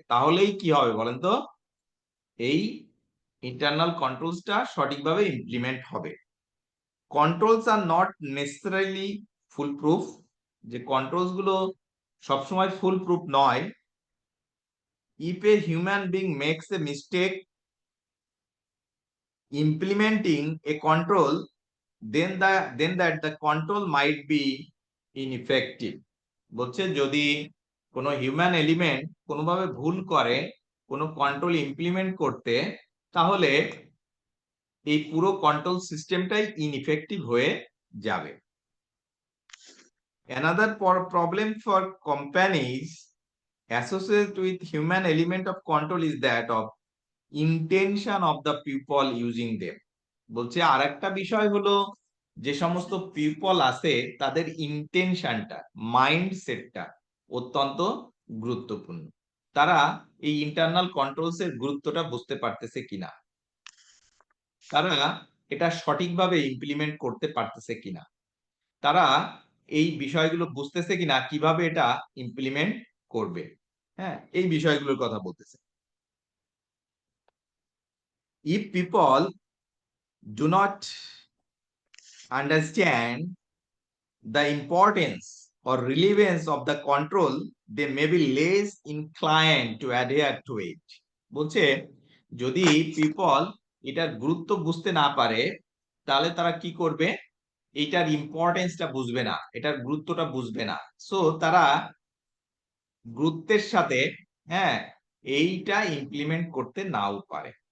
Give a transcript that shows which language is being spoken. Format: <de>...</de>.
<bn>তাহলেই কি হবে বলেন তো? এই ইন্টারনাল কন্ট্রোলসটা সঠিকভাবে ইমপ্লিমেন্ট হবে।</bn> <en>controls are not necessarily foolproof,</en> <bn>যে কন্ট্রোলস গুলো সবসময় ফুল প্রুফ নয়।</bn> <en>If a human being makes a mistake implementing a control, then that the control might be ineffective।</en> <bn>বলছে যদি কোনো হিউম্যান এলিমেন্ট কোনোভাবে ভুল করে কোনো কন্ট্রোল ইমপ্লিমেন্ট করতে, তাহলে এই পুরো কন্ট্রোল সিস্টেমটাই ইনইফেক্টিভ হয়ে যাবে।</bn> <en>Another problem for companies associated with human element of control is that of intention of the people using them।</en> <bn>বলছে আরেকটা বিষয় হলো, যে সমস্ত পিপল আছে তাদের ইন্টেনশনটা, মাইন্ডসেটটা অত্যন্ত গুরুত্বপূর্ণ। তারা এই ইন্টারনাল কন্ট্রোলস এর গুরুত্বটা বুঝতে পারতেছে কিনা, তারা এটা সঠিকভাবে ইমপ্লিমেন্ট করতে পারতেছে কিনা, তারা এই বিষয়গুলো বুঝতেছে কিনা, কিভাবে এটা ইমপ্লিমেন্ট করবে। হ্যাঁ, এই বিষয়গুলোর কথা বলতেছে।</bn> <en>If people do not understand the importance or relevance of the control, they may be less inclined to adhere to it।</en> <bn>বলছে যদি পিপল এটার গুরুত্ব বুঝতে না পারে, তাহলে তারা কি করবে? এটার ইম্পর্টেন্সটা বুঝবে না, এটার গুরুত্বটা বুঝবে না। সো তারা গুরুত্বের সাথে এইটা ইমপ্লিমেন্ট করতে নাও পারে।</bn>